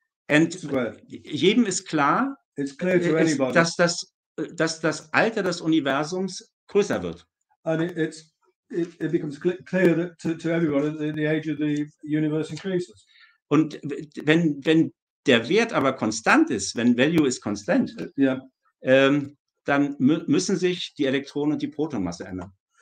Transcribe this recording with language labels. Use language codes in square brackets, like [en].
[de] And jedem ist klar, dass das Alter des Universums größer wird. [en] And it becomes clear to everyone that the age of the universe increases. [de] Und wenn der Wert aber konstant ist, wenn Value ist konstant, dann müssen sich die Elektronen und die Protonmasse ändern.